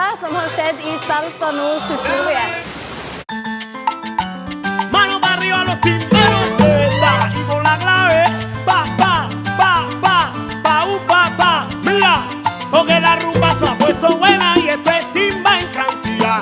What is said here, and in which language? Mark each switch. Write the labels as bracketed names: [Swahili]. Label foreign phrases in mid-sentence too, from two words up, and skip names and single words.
[Norwegian] som har skjedd I Salsa Nords historie. [Spanish] Mano para arriba los timberos, y con la clave, pa, pa, pa, pa, pa, pa, pa, mira, porque la rumba se ha puesto buena y esto es timba en cantidad.